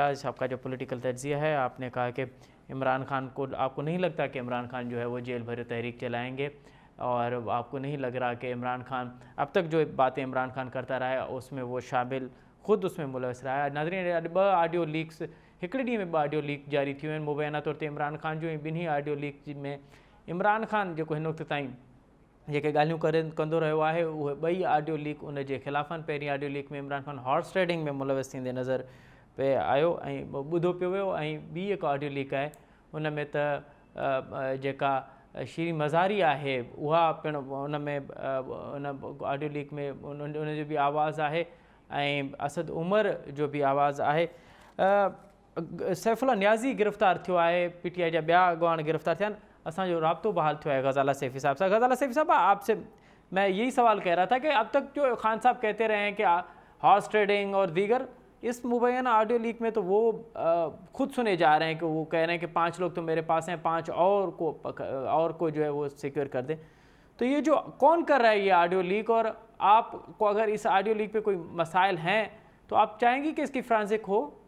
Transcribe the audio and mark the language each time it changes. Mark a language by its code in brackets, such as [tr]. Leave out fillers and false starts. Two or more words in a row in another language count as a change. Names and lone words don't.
[ur] آپ کا جو پولیٹیکل تجزیہ ہے، آپ نے کہا کہ عمران خان کو، آپ کو نہیں لگتا کہ عمران خان جو ہے وہ جیل بھرو تحریک چلائیں گے، اور آپ کو نہیں لگ رہا کہ عمران خان اب تک جو باتیں عمران خان کرتا رہا ہے اس میں وہ شامل، خود اس میں ملوث رہا ہے. [sd] नाज़रीन, ब [en] audio leaks [sd] हिकिड़े ॾींहं में [en] audio leak [sd] जारी थी आहिनि मुबैना तौर ते इमरान खान जो। ॿिन्ही [en] audio leak [sd] में इमरान खान जेको हिन वक़्त ताईं जेके ॻाल्हियूं कंदो रहियो आहे, उहे ॿई [en] audio leak [sd] उन जे ख़िलाफ़ आहिनि। पहिरीं [en] audio leak [sd] में इमरान खान [en] horse trading [sd] में मुलविस थींदे नज़र पे आयो ऐं ॿुधो पियो वियो। ऐं ॿी हिकु [en] audio leak [sd] आहे उन में त जेका शीरी मज़ारी आहे उहा पिणु उन में उन [en] audio leak [sd] में उन जो बि आवाज़ु आहे ऐं असद उमर जो भी आवाज़ आहे। सैफुल्लाह नियाज़ी गिरफ़्तार थियो आहे, PTI जा ॿिया अॻवान गिरफ़्तार थिया आहिनि। असांजो राब्तो बहाल थियो है गज़ाला सैफ़ी साहब सां। [ur] غزالہ سیفی صاحب، آپ سے میں یہی سوال کہہ رہا تھا کہ اب تک جو خان صاحب کہتے رہے ہیں کہ [en] horse trading [ur] اور دیگر، اس مبینہ [en] audio leak [ur] میں تو وہ خود سنے جا رہے ہیں کہ وہ کہہ رہے ہیں کہ 5 لوگ تو میرے پاس ہیں، 5 اور کو جو ہے وہ سیکیور کر دیں. تو یہ جو کون کر رہا ہے یہ [en] audio leak, [ur] ، اور آپ کو اگر اس [en] audio leak [ur] پہ کوئی مسائل ہیں تو آپ چاہیں گی کہ اس کی فرانزک ہو?